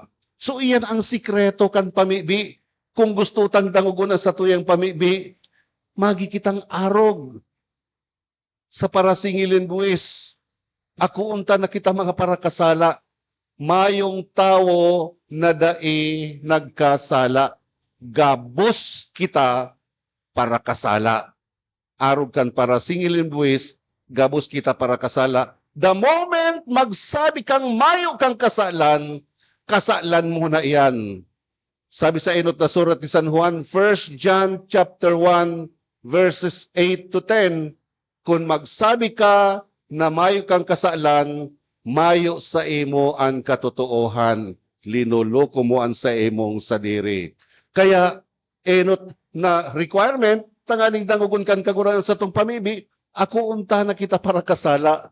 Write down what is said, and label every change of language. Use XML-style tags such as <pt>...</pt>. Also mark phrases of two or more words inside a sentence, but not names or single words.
<bik>So iyan ang sikreto kan pamibi. Kung gusto tang dangogon sa tuyang pamibi, magikitang arog sa parasingilin buwis. Ako unta na kita mga parakasala, mayong tao na dai nagkasala. Gabos kita para kasala. Arog kan parasingilin buwis, gabos kita para kasala.</bik> <en>The moment</en> <bik>magsabi kang mayo kang kasalan, kasalan mo na iyan. Sabi sa enot na surat ni San Juan, 1 John</bik> <en>chapter 1, verses 8 to 10,</en> <bik>kung magsabi ka na mayo kang kasalan, mayo sa imo ang katotoohan, linuloko mo ang sa imong sadiri. Kaya, enot na requirement, tanganing dangugon kan kagurangan sa itong pamibi, ako unta na kita para kasala.</bik>